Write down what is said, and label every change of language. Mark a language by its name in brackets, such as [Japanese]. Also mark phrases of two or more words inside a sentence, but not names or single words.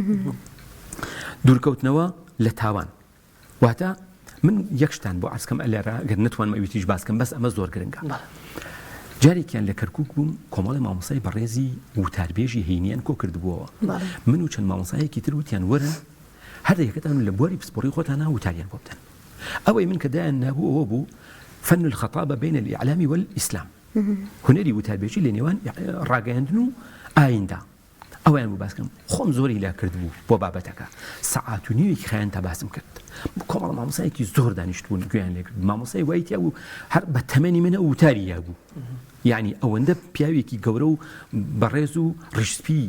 [Central Kurdish] دوورکەوتنەوە لە تاوان واتە من یەک شتان بۆ عەرزکەم ئەلێرە گەر نەتوانم ئەویتیش باسکەم بەس ئەمە زۆر گرنگە جارێکیان لە کەرکووک بووم کۆمەڵی مامۆسای بەڕێزی وتاربێژی هەینیان کۆ کردبووەوە من و چەند مامۆسایەکی تر وتیان وەرن هەر یەکەتان لە بواری پسپۆڕی خۆتانە وتاریان بۆ بدەن ئەوەی من کە دایان نابوو ئەوە بوو [Arabic] فن الخطابة بين الإعلام والإسلام [Central Kurdish] هنري وتاربێژی لە نێوان ڕاگەیاندن و ئایندا ئەویان بوو باسکەم خۆم زۆری لا کردبوو بۆ بابەتەکە سەعات و نیوێکی خەیان تا باسم کرد کۆمەڵ مامۆسایەکی زۆر دانیشتبوون گویان لێ کرد مامۆسای وای تیا بوو هەر بە تەمەنی منە وتاری یا بوو یعنی ئەوەندە پیاوێکی گەورە و بەڕێز و ڕیشسپی